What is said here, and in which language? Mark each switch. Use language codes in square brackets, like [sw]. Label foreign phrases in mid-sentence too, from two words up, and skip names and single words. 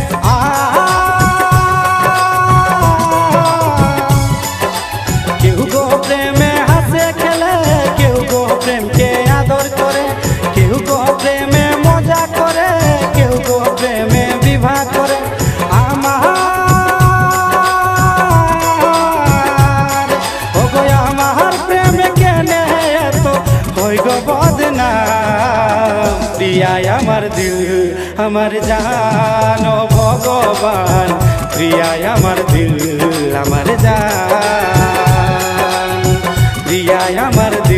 [bho] केहू को प्रेमे हंसे खेले, केहू को प्रेम के आदर करे, केहू को प्रेमे मजा करे, केहू को प्रेमे विवाह करे। [bn] बदना प्रिया আমার দিল আমার জান ও ভগবান, প্রিয়া আমার দিল আমার জান, প্রিয়া আমার